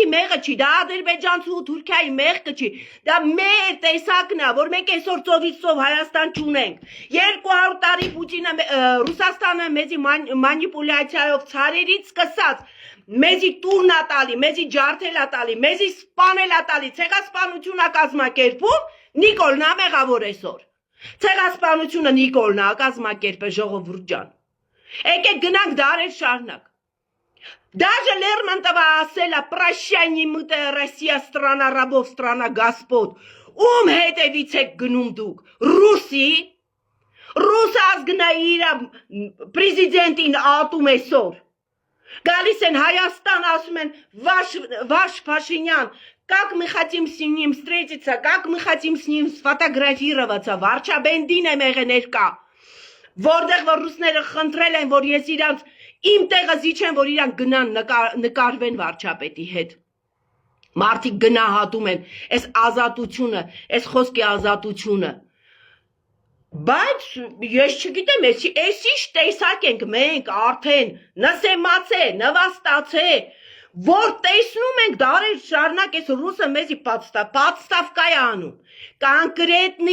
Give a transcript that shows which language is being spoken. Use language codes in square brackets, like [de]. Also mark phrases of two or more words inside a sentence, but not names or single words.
[hy] մեղը չի, դա Ադրբեջանցու ու Թուրքիայի մեղքը չի, դա մեր տեսակն է, որ մենք այսօր ծովից ծով Հայաստան չունենք, 200 տարի Պուտինը, Ռուսաստանը մեզի մանիպուլյացիայով ցարերից սկսած, մեզի տուրն է տալի, մեզի ջարդել է տալի, մեզի սպանել է տալի, ցեղասպանություն է կազմակերպում, Նիկոլն է մեղավոր այսօր, ցեղասպանությունը Նիկոլն է կազմակերպել ժողովուրդ ջան Եկեք գնանք դարեր շարունակ։ [ru] Даже Лермонтова [hy] ասելա [ru] «Прощай, немытая Россия, страна рабов, страна господ»։ [hy] Ում հետևից եք գնում դուք։ Ռուսի։ Ռուս ազգն է իր պրեզիդենտին ատում այսօր։ Գալիս են Հայաստան, ասում են [ru] «Ваш Փաշինյան, как мы хотим с ним встретиться, как мы хотим с ним сфотографироваться»։ [hy] Վարչաբենդին եմ եղել ներկա։ Որտեղ որ ռուսները խնդրել են, որ ես իրանց իմ տեղը զիջեմ, որ իրանք գնան նկարվեն վարչապետի հետ։ Մարդիկ գնահատում են այս ազատությունը, այս խոսքի ազատությունը։ Բայց ես չգիտեմ, էս ինչ տեսակ ենք մենք արդեն նսեմացե, նվաստացե, որ տեսնում ենք դարեր շարունակ այս ռուսը մեզի պատստավկա է անում, կոնկրետնի